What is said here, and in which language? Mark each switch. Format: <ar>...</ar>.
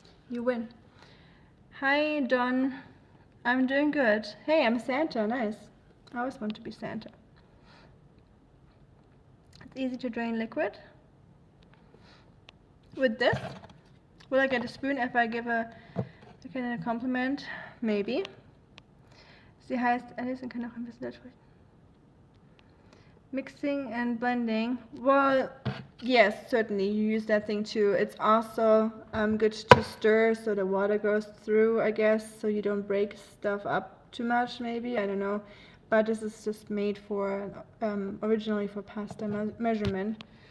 <en>You win. Hi, Don. I'm doing good. Hey, I'm Santa. Nice. I always want to be Santa. It's easy to drain liquid. With this, will I get a spoon if I give a compliment? Maybe.</en> <de>Sie heißt Alice und kann auch ein bisschen Deutsch sprechen.</de> <en>Mixing and blending. Well, yes, certainly you use that thing too. It's also good to stir so the water goes through, I guess, so you don't break stuff up too much, maybe. I don't know. But this is just made for originally for pasta measurement.</en>